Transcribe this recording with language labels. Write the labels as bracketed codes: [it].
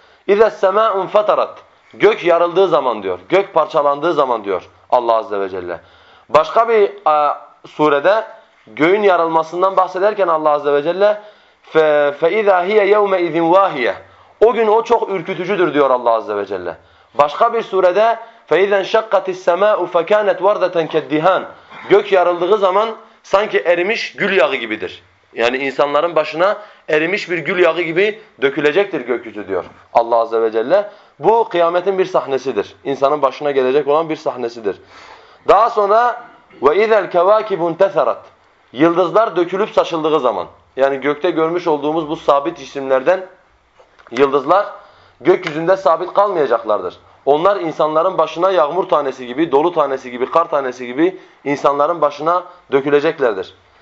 [ar] İze sema'un fatarat. [tr] Gök yarıldığı zaman diyor. Gök parçalandığı zaman diyor Allah Azze ve Celle. Başka bir surede göğün yarılmasından bahsederken Allah Azze ve Celle [ar] فَاِذَا هِيَ يَوْمَ اِذٍ وَاهِيَ. [tr] O gün o çok ürkütücüdür diyor Allah Azze ve Celle. Başka bir surede [ar] فَاِذَا شَقَّتِ السَّمَاءُ فَكَانَتْ وَرْدَةً كَدِّهَانَ. [tr] Gök yarıldığı zaman sanki erimiş gül yağı gibidir. Yani insanların başına erimiş bir gül yağı gibi dökülecektir gökyüzü diyor Allah Azze ve Celle. Bu kıyametin bir sahnesidir. İnsanın başına gelecek olan bir sahnesidir. Daha sonra [ar] وَاِذَا الْكَوَاكِبُ انْتَثَرَتْ. [tr] Yıldızlar dökülüp saçıldığı zaman, yani gökte görmüş olduğumuz bu sabit cisimlerden yıldızlar gökyüzünde sabit kalmayacaklardır. Onlar insanların başına yağmur tanesi gibi, dolu tanesi gibi, kar tanesi gibi insanların başına döküleceklerdir.